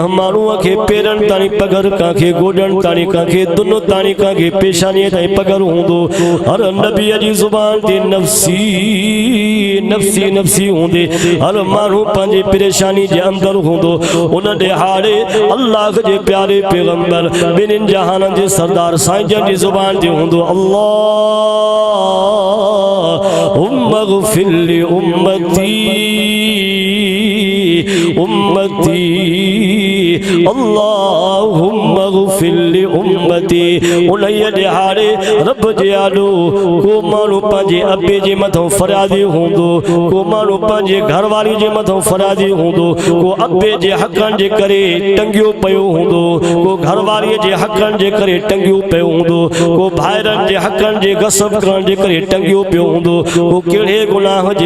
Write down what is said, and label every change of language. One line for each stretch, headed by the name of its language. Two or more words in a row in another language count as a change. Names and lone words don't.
Sindhi: माण्हूअ खे पेरनि ताणी पगर कांखे गोडनि ताणी कांखे दुनो ताणी कांखे पेशानीअ ताईं पगर हूंदो हर नबीअ जी ज़ुबान ते
Arabic: نفسي نفسي نفسي
Sindhi: हूंदे हर माण्हू पंहिंजी परेशानी जे अंदर हूंदो उन ॾिहाड़े अल्लाह जे प्यारे पैगंबर ॿिन्हिनि जहाननि जे सरदार साईं जन जी ज़ुबान ते हूंदो
Arabic: اللهم اغفر لِ أمتي أمتي اللهم اغفر لِ أمتي
Sindhi: उन ॾिहाड़े रब जे आॾो को माण्हू पंहिंजे अबे जे मथां फरियादी हूंदो को माण्हू पंहिंजे घरवारी जे मथां फरियादी हूंदो को अबे जे हक़नि जे करे टंगियो पियो हूंदो को घरवारीअ जे हक़नि जे करे टंगियो पियो हूंदो को भाइरनि जे हक़नि जे गसब करण जे करे टंगियो पियो हूंदो को कहिड़े गुनाह जे